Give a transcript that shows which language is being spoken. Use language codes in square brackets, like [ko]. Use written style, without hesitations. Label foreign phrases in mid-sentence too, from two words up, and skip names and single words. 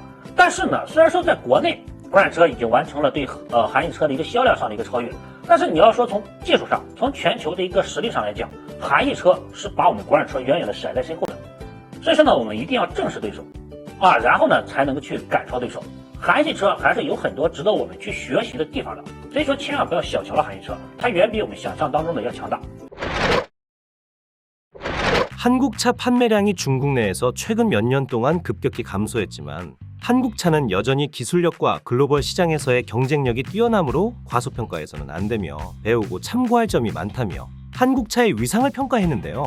[zh] 但是呢，虽然说在国内国产车已经完成了对韩系车的一个销量上的一个超越，但是你要说从技术上，从全球的一个实力上来讲，韩系车是把我们国产车远远的甩在身后的。所以说呢，我们一定要正视对手然后呢才能够去赶超对手。韩系车还是有很多值得我们去学习的地方的，所以说千万不要小瞧了韩系车，它远比我们想象当中的要强大。 [ko] 한국차 판매량이 중국 내에서 최근 몇 년 동안 급격히 감소했지만 한국차는 여전히 기술력과 글로벌 시장에서의 경쟁력이 뛰어나므로 과소평가해서는 안 되며 배우고 참고할 점이 많다며 한국차의 위상을 평가했는데요.